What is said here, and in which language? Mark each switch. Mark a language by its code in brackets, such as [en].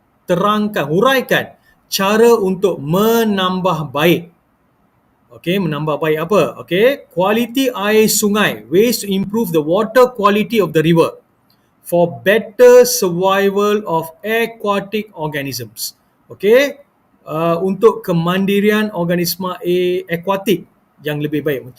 [ms] Terangkan, huraikan cara untuk menambah baik. Okay, menambah baik apa? [en] Okay, quality air sungai, ways to improve the water quality of the river for better survival of aquatic organisms. [ms] Okay, untuk kemandirian organisma akuatik yang lebih baik.